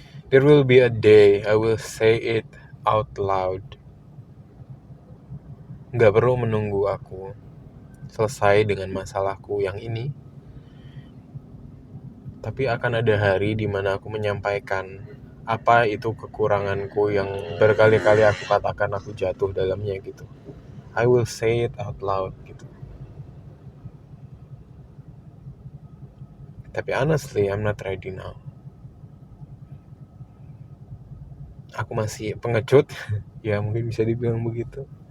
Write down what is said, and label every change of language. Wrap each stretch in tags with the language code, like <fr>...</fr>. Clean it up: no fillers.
<en>There will be a day I will say it out loud.</en> <id>Gak perlu menunggu aku selesai dengan masalahku yang ini, tapi akan ada hari di mana aku menyampaikan apa itu kekuranganku yang berkali-kali aku katakan aku jatuh dalamnya gitu.</id> <en>I will say it out loud gitu. Tapi honestly, I'm not ready now.</en> <id>Aku masih pengecut, ya mungkin bisa dibilang begitu.</id>